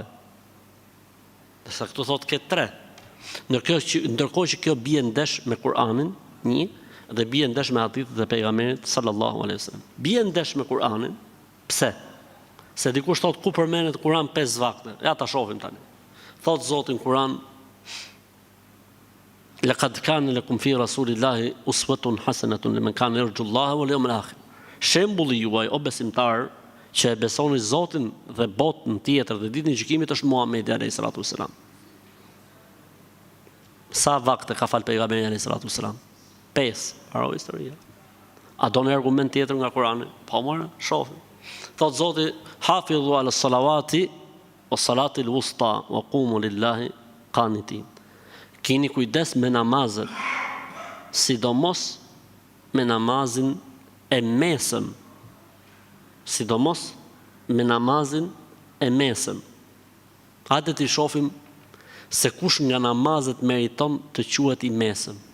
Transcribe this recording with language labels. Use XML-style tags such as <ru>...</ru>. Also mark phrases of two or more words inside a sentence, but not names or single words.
<sq>Desa këtu thotë ke 3. Ndërkohë që kjo bie ndesh me Kur'anin, një, dhe bie ndesh me hadithet e pejgamberit</sq> <ar>صلى الله عليه وسلم.</ar> <sq>Bie ndesh me Kur'anin, pse? Se dikush thotë ku përmendet Kur'an 5 vakte. Ja ta shohim tani. Thotë Zoti në Kur'an:</sq> <ar>"لقد كان لكم في رسول الله أسوة حسنة لمن كان يرجو الله واليوم الآخر."</ar> <sq>Shembulli juaj, o besimtar, që e besoni Zotin dhe botën tjetër dhe ditën e gjykimit është Muhamedi</sq> <ar>عليه الصلاة والسلام.</ar> <sq>Sa vakte ka fal pejgamberi</sq> <ar>عليه الصلاة والسلام?</ar> <sq>5, mbaroi historia. A do në argument tjetër nga Kurani? Po more, shohim. Thot Zoti:</sq> <ar>"حافظوا على الصلوات والصلاة الوسطى وقوموا لله قانتين."</ar> <sq>Kini kujdes me namazet, sidomos me namazin e mesëm, sidomos me namazin e mesëm. Hajde t'i shohim se kush nga namazet meriton të quhet i mesëm.</sq>